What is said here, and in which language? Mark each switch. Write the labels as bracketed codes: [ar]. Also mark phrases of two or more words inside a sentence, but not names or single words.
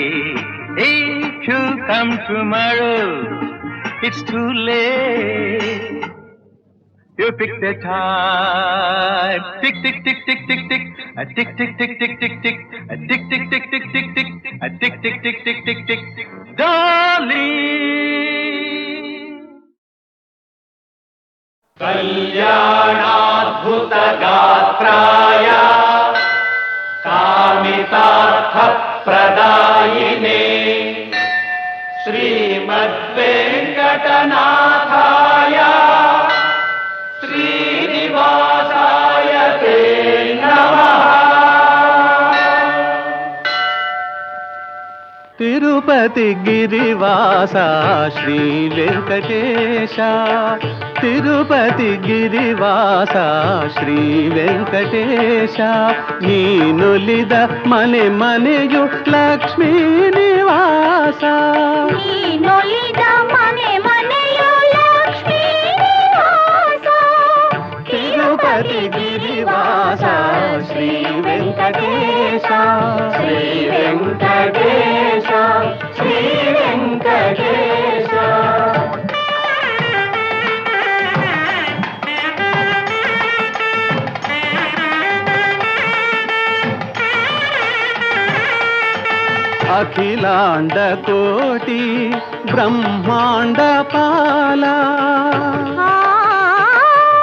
[en] If you come tomorrow, it's too late. You pick the time. Tick, tick, tick, tick, tick, tick. A tick, tick, tick, tick, tick, tick. A tick, tick, tick, tick, tick, tick. A tick, tick, tick, tick, tick, tick. Darling. [sa] కళ్యాణాద్భుత గాత్రాయ కామితార్థ ప్రదాయినే శ్రీమద్వేంకటనాథాయ శ్రీనివాసాయ తే నమః. [te] తిరుపతి గిరివాస శ్రీ వెంకటేశ. తిరుపతి గిరివాస శ్రీ వెంకటేశ. [kn] ನೀನುಲಿದ ಮನೆ ಮನೆಯು ಲಕ್ಷ್ಮೀ ನಿವಾಸ. ನೀನೊಲಿದ ಮನೆ ಮನೆಯು ಲಕ್ಷ್ಮೀ ನಿವಾಸ. ತಿರುಪತಿ ಗಿರಿವಾಸ ಶ್ರೀ ವೆಂಕಟೇಶ. ಶ್ರೀ ವೆಂಕಟೇಶ ಶ್ರೀ ವೆಂಕಟೇಶ. [te] అఖిలాండ కోటి బ్రహ్మాండ పాల.